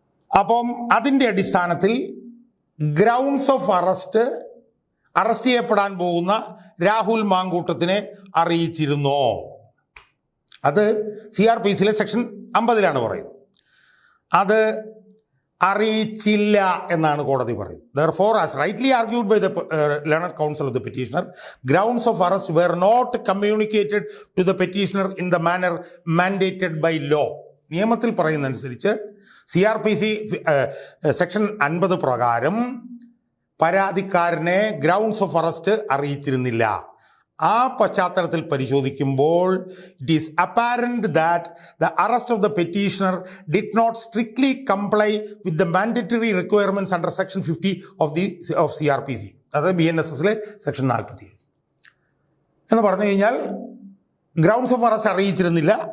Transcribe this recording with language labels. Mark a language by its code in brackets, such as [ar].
[ml] അപ്പം അതിൻ്റെ അടിസ്ഥാനത്തിൽ ഗ്രൗണ്ട്സ് ഓഫ് അറസ്റ്റ് ചെയ്യപ്പെടാൻ പോകുന്ന രാഹുൽ മാങ്കൂട്ടത്തിനെ അറിയിച്ചിരുന്നോ? അത് CRPCയിലെ സെക്ഷൻ 50 പറയുന്നത്. അത് അറിയിച്ചില്ല എന്നാണ് കോടതി പറയുന്നത്. [en] Therefore, as rightly argued by the learned counsel of the petitioner, grounds of arrest were not communicated to the petitioner in the manner mandated by law. [ml] നിയമത്തിൽ പറയുന്നതനുസരിച്ച് CRPC സെക്ഷൻ 50 പ്രകാരം പരാതിക്കാരനെ ഗ്രൗണ്ട്സ് ഓഫ് അറസ്റ്റ് അറിയിച്ചിരുന്നില്ല. ആ പശ്ചാത്തലത്തിൽ പരിശോധിക്കുമ്പോൾ [en] it is apparent that the arrest of the petitioner did not strictly comply with the mandatory requirements under section 50 of CRPC, [ml] അതായത് BNSSലെ section 47 എന്ന് പറഞ്ഞു കഴിഞ്ഞാൽ ഗ്രൗണ്ട്സ് ഓഫ് അറസ്റ്റ് അറിയിച്ചിരുന്നില്ല.